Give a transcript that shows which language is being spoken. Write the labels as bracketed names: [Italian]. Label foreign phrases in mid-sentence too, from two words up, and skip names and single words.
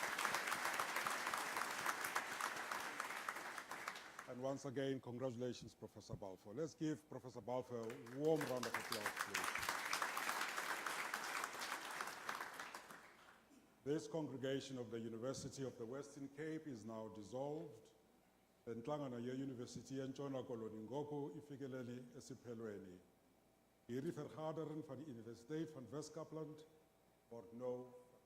[English] And once again, congratulations, Professor Balfour. Let's give Professor Balfour a warm round of applause, please. This congregation of the University of the Western Cape is now dissolved. [Xhosa] The Nhlangano ye-University yentshona Koloni ngoku ifikelele esiphelweni. [Afrikaans] Hierdie vergadering van die Universiteit van Wes-Kaapland word nou